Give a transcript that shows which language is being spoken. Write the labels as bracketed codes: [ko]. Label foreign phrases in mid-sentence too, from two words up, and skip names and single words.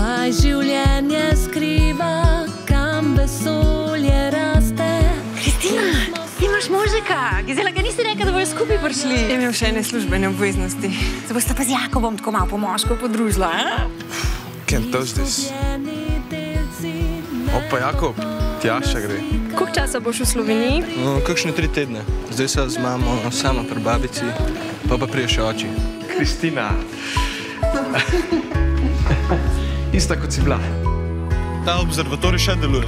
[sl] naj življenje skriva, kam vesolje raste. Kristina, imaš možika. Gizela, ga nisi rekla, da bojo skupaj prišli. Imel še ene službene obveznosti. Se boste pa z Jakobom tako malo po moško podružila, a? [en] Can't touch this. [sl] Opa, Jakob, Tjaša gre. Koliko časa boš v Sloveniji? Kakšne 3 tedne. Zdaj se z mamo sama pri babici, pa prije še oči. Kristina. Ista kot si bila. Ta observatorij še deluje.